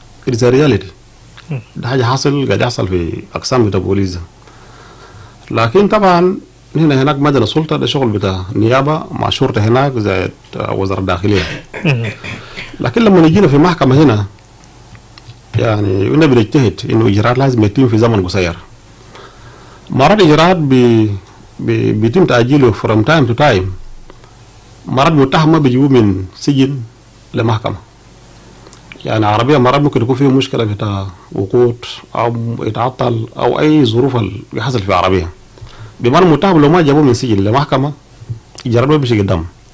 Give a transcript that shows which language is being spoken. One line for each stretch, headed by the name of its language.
English: It is a reality.
Arabic: ده حاجة حاصل قاعد يحصل في أقسام بتاع بوليس. لكن طبعا هناك ما عندنا سلطة، ده شغل بتاع نيابة مع شرطة هناك زي وزارة الداخلية. لكن لما نجينا في محكمة هنا يعني قلنا بنجتهد انه اجراءات لازم يتم في زمن قصير. مرات اجراءات بيتم تاجيله
English: from time to time.
Arabic: مرات متهم ما بيجيبوه من سجن لمحكمه. يعني عربيه مرات ممكن يكون فيه مشكله بتاع وقوت او يتعطل او اي ظروف اللي بيحصل في عربيه. بمعنى المتهم لو ما جابوه من سجن لمحكمه اجراءات ما بيمشي قدام.